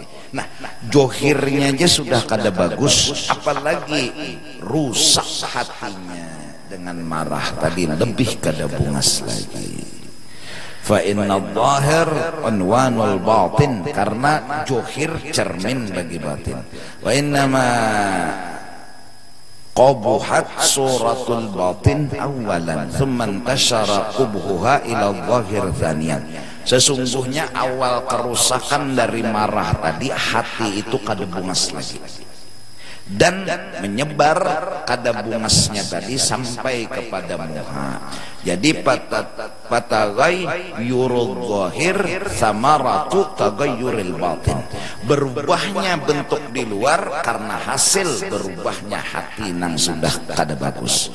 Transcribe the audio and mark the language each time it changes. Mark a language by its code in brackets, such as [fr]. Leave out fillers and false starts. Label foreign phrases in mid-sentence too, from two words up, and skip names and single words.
[bjn] Nah, johirnya aja sudah kada bagus, apalagi rusak hatinya dengan marah tadi, lebih kada bungas lagi. [ar] فإن الظاهر عنوان الباطن, [bjn] karena johir cermin bagi batin. [ar] وإنما قبحت صورة الباطن أولا ثم انتشر قبحها إلى الظاهر ثانيا. [bjn] Sesungguhnya awal kerusakan dari marah tadi, hati itu kada bungas lagi, dan menyebar kada bungasnya tadi sampai kepada muha. Jadi [ar] فتغير الظاهر ثمرة تغير الباطن, [bjn] berubahnya bentuk di luar karena hasil berubahnya hati nang sudah kada bagus.